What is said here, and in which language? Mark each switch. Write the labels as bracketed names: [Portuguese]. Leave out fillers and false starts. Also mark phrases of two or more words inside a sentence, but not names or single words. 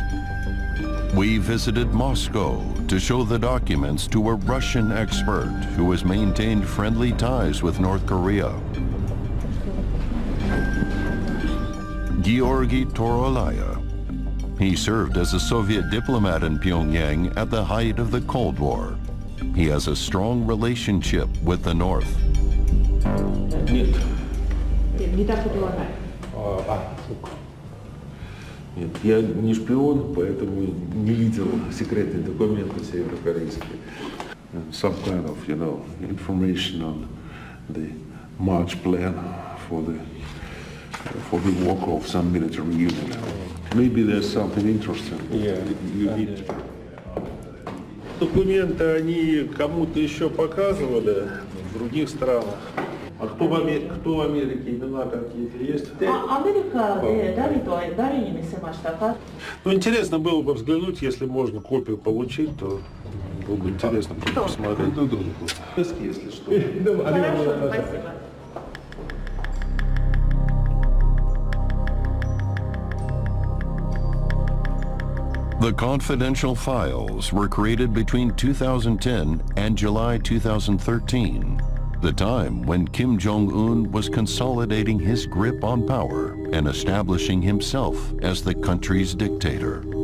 [English] We visited Moscow to show the documents to a Russian expert who has maintained friendly ties with North Korea. Georgy Torolaya. He served as a Soviet diplomat in Pyongyang at the height of the Cold War. He has a strong relationship with the North. [Russian] Нет. Не так и полагаю. Нет, я не шпион, поэтому не видел секретные документы северокорейские. [English] Some kind of, information on the March plan for the walk of some military unit. Maybe there's something interesting. Yeah. You need. [Russian] Документы они кому-то еще показывали в других странах. А кто в Америке, имена какие-то есть? [Japanese] アメリカで誰に見せましたか? [Russian] Ну, интересно было бы взглянуть, если можно копию получить, то было бы интересно посмотреть. Если что. Хорошо, спасибо. [English] The confidential files were created between 2010 and July 2013, the time when Kim Jong-un was consolidating his grip on power and establishing himself as the country's dictator.